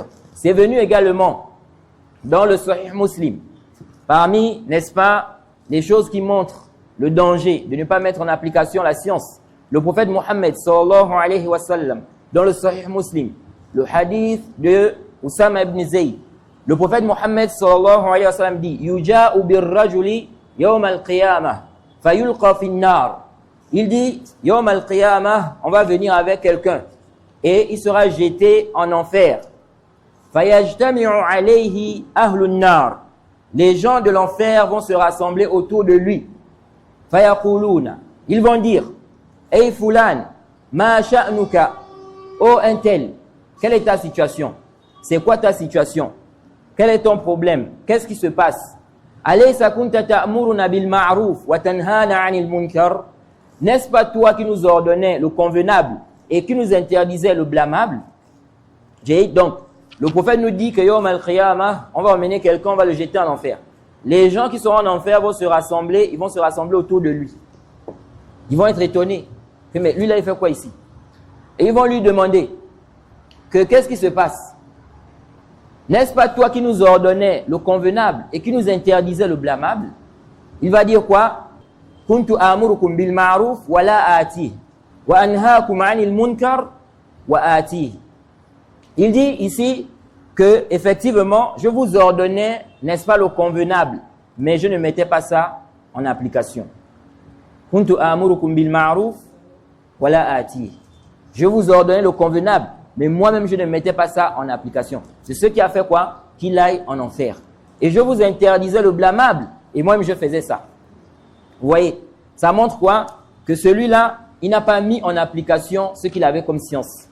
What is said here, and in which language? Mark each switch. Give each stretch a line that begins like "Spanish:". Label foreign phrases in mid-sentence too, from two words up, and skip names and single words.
French: C'est venu également dans le Sahih Muslim, parmi, n'est-ce pas, les choses qui montrent le danger de ne pas mettre en application la science. Le prophète Mohammed
Arabic: صلى الله عليه وسلم,
French: dans le Sahih Muslim, le hadith de Usama ibn Zayd, le prophète Mohammed
Arabic: صلى الله عليه وسلم
French: dit
Arabic: يجاء بالرجل يوم القيامة فيلقى في النار.
French: Il dit
Arabic: يوم القيامة,
French: on va venir avec quelqu'un et il sera jeté en enfer.
Arabic: فيجتمع عليه أهل النار.
French: Les gens de l'enfer vont se rassembler autour de lui. Fayaquluna. Ils vont dire Hey
Arabic: فلان، ما شأنك,
French: oh un tel, quelle est ta situation? C'est quoi ta situation? Quel est ton problème? Qu'est-ce qui se passe?
Arabic: أليس كنت تأمرونا بالمعروف وتنهانا عن المنكر?
French: N'est-ce pas toi qui nous ordonnais le convenable et qui nous interdisait le blâmable? Donc, le prophète nous dit que
Arabic: يوم القيامة,
French: on va emmener quelqu'un, on va le jeter en enfer. Les gens qui seront en enfer vont se rassembler, ils vont se rassembler autour de lui. Ils vont être étonnés. Mais lui là, il fait quoi ici? Et ils vont lui demander que qu'est-ce qui se passe? N'est-ce pas toi qui nous ordonnais le convenable et qui nous interdisait le blâmable? Il va dire quoi?
Arabic: كنت آمركم بالمعروف ولا آتي وأنهاكم عن المنكر وآتي.
French: Il dit ici que effectivement, je vous ordonnais, n'est-ce pas, le convenable, mais je ne mettais pas ça en application.
Arabic: كنت آمركم بالمعروف ولا آتي.
French: Je vous ordonnais le convenable, mais moi-même je ne mettais pas ça en application. C'est ce qui a fait quoi? Qu'il aille en enfer. Et je vous interdisais le blâmable, et moi-même je faisais ça. Vous voyez, ça montre quoi? Que celui-là, il n'a pas mis en application ce qu'il avait comme science.